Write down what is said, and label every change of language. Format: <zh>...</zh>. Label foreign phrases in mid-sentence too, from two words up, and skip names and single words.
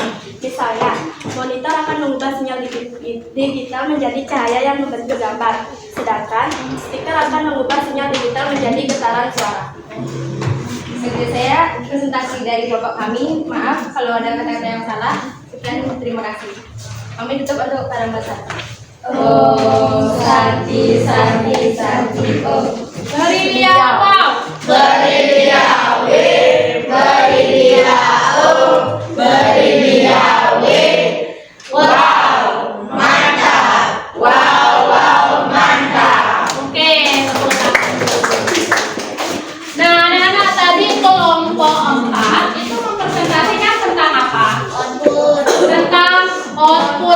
<id>Misalnya, monitor akan mengubah sinyal digital menjadi cahaya yang membentuk gambar, sedangkan stiker akan mengubah sinyal digital menjadi getaran suara. Segitu saya presentasi dari kelompok kami. Maaf kalau ada kata-kata yang salah. Sekian, terima kasih. Kami tutup untuk barang bahasa.</id> <sa>Om Santi Santi Santi Om.</sa> <id>Berilia wow. Berilia W, berilia O, berilia W. Wow, mantap. Wow, mantap. Oke, tepuk tangan. Nah, anak-anak tadi kelompok 4 itu mempresentasikan tentang apa? Tentang output.</id>